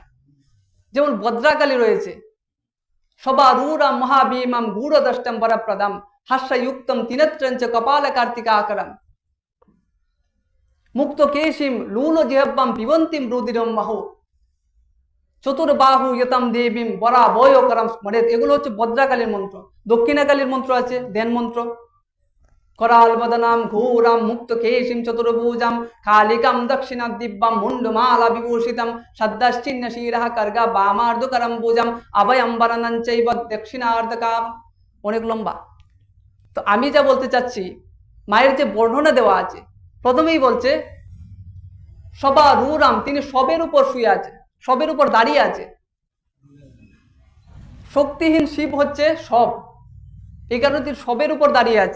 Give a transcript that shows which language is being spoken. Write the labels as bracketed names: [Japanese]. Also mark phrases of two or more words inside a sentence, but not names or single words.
[Bangla] যেমন ভদ্রাকালী রয়েছে, [Sanskrit] সবারূঢ়াম মহাভীমাম গূঢ়দষ্টম বরপ্রদাম হাস্যযুক্তম তিনেত্রঞ্চ কপাল কার্তিকা আকরম মুক্ত কেশিম লূল জিহ্বাম পিবন্তিম রুদিরম মাহু চতুর্বাহু ইয়তম দেবীম বরা বয় করম স্মরেত। [Bangla] এগুলো হচ্ছে ভদ্রাকালীর মন্ত্র। দক্ষিণাকালীর মন্ত্র আছে দেন মন্ত্র। [Sanskrit] कराल वदनाम घोराम मुक्त केशिम चतुर्भुजाम कालिकाम दक्षिणा दिव्यम मुंडमाला विभूषितम सद्दश्चिन्ह शीरः कर्गा बामार्धकरम भुजम अभयम वरनं चैव दक्षिणार्धकाम। [Bangla] অনেক লম্বা। তো আমি যা বলতে চাচ্ছি, মায়ের যে বর্ণনা দেওয়া আছে, প্রথমেই বলছে [Sanskrit] সবা রুরাম, [Bangla] তিনি সবের উপর শুয়ে আছে, সবের উপর দাঁড়িয়ে আছে। শক্তিহীন শিব হচ্ছে সব, এই কারণে তিনি সবের উপর দাঁড়িয়ে আছেন।